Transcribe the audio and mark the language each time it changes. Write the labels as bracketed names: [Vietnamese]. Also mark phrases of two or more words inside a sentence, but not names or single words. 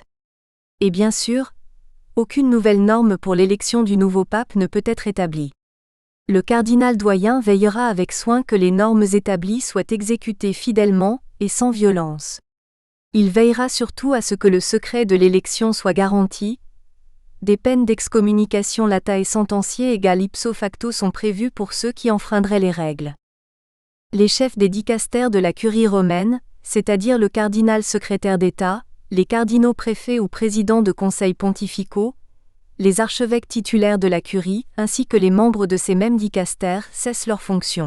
[French] Et bien sûr, aucune nouvelle norme pour l'élection du nouveau pape ne peut être établie. Le cardinal doyen veillera avec soin que les normes établies soient exécutées fidèlement et sans violence. Il veillera surtout à ce que le secret de l'élection soit garanti. Des peines d'excommunication [Latin] latae sentenciées [French] égales [Latin] ipso facto [French] sont prévues pour ceux qui enfreindraient les règles. Les chefs des dicastères de la curie romaine, c'est-à-dire le cardinal secrétaire d'État, les cardinaux préfets ou présidents de conseils pontificaux, les archevêques titulaires de la curie, ainsi que les membres de ces mêmes dicastères, cessent leurs fonctions.